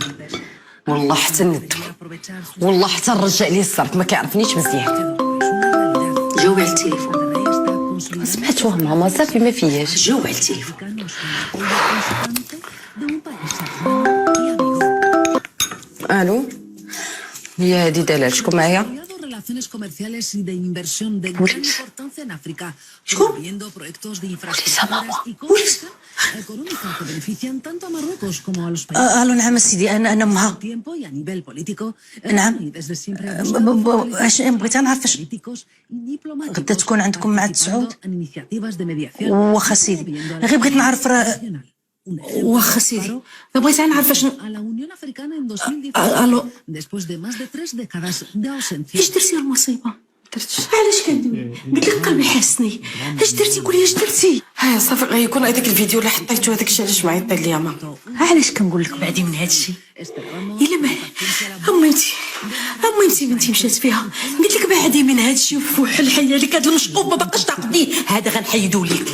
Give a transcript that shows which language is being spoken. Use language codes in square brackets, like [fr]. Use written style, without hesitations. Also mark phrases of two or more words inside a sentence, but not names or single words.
[ar] والله حتى ندم، والله حتى نرجع ليه الصرف، ما كيعرفنيش مزيان. جاوب على التليفون. سمعتوها ماما صافي ما فياش. جاوب على التليفون. الو، هي هادي دلال، شكون معايا؟ [es] comerciales y de inversión de gran importancia en África, promoviendo proyectos de infraestructuras económicas que benefician tanto a Marruecos como a los países. [ar] الو نعم سيدي، انا امها. [es] tiempo y a nivel político. [ar] نعم اش بغيت نعرف اش غدا تكون عندكم مع التسعود. واخا سيدي، غير بغيت نعرف راه واخا سيدي بغيت نعرف اش. الو [es] después de más de 3 décadas de ausencia. [ar] اش درتي المصيبه؟ علاش كندوي؟ قلت لك قلبي حاسني. اش درتي؟ قولي اش درتي. ها صافي، غيكون هذاك الفيديو اللي حطيتو هذاك الشيء علاش معيط ليا ماما. علاش كنقول لك بعدي من هذا الشيء؟ الا ما اميمتي بنتي مشات فيها، قلت لك بعدي من هذا الشيء وفوح حيالك هذا المشقوق ما باقاش تعقديه، هذا غنحيدو ليك.